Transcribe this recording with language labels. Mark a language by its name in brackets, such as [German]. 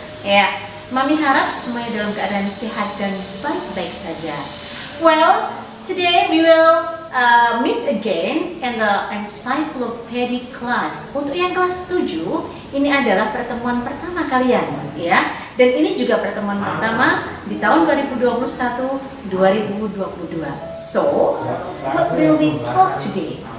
[Indonesian] Ya, Mami harap semuanya dalam keadaan sehat dan baik-baik saja. [English] Well, today we will meet again in the encyclopedia class. [Indonesian] Untuk yang kelas 7, ini adalah pertemuan pertama kalian, ya. Dan ini juga pertemuan pertama di tahun 2021-2022. [English] So, what will we talk today?